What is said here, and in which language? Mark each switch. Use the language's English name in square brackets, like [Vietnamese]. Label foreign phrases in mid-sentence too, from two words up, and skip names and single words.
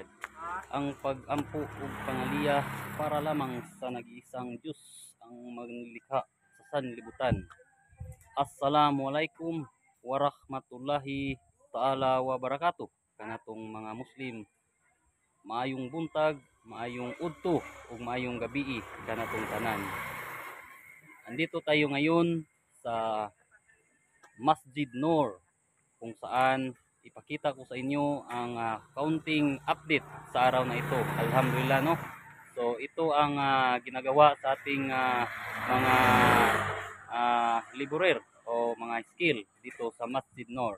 [Cebuano] Ang pag-ampo ug pangaliya para lamang sa nag-iisang Diyos ang maglikha sa sanlibutan. [Arabic] السلام عليكم ورحمة الله تعالى وبركاته. [Cebuano] Kanatong mga Muslim, maayong buntag, maayong udto ug maayong gabi kanatong tanan. [Filipino] Andito tayo ngayon sa Masjid Noor, kung saan ipakita ko sa inyo ang [English] counting update [Filipino] sa araw na ito. Alhamdulillah, no. So ito ang ginagawa sa ating mga laborer o mga skill dito sa Masjid Noor.